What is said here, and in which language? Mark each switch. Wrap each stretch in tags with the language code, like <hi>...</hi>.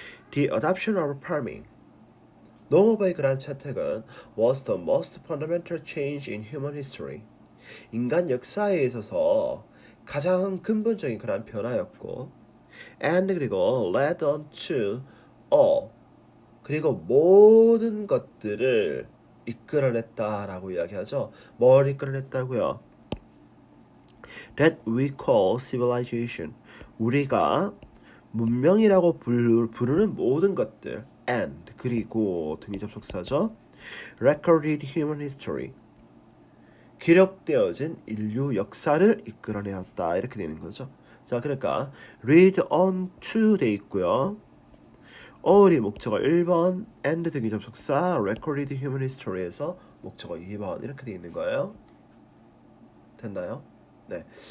<en>The adoption of farming,</en> <ko>농업의 그러한 채택은</ko> <en>was the most fundamental change in human history,</en> <ko>인간 역사에 있어서 가장 근본적인 그러한 변화였고, and 그리고</ko> <en>led on to all,</en> <ko>그리고 모든 것들을 이끌어냈다라고 이야기하죠. 뭘 이끌어냈다고요?</ko> <en>that we call civilization.</en> <ko>우리가 문명이라고 부르는 모든 것들 and 그리고 등위 접속사죠.</ko> <en>recorded human history.</en> <ko>기록되어진 인류 역사를 이끌어내었다. 이렇게 되는 거죠. 자, 그러니까 read on to 돼 있고요. all이 목적어 1번, and 등위 접속사</ko> <en>recorded human history</en> <ko>에서 목적어 2번 이렇게 돼 있는 거예요. 됐나요? 네.</ko>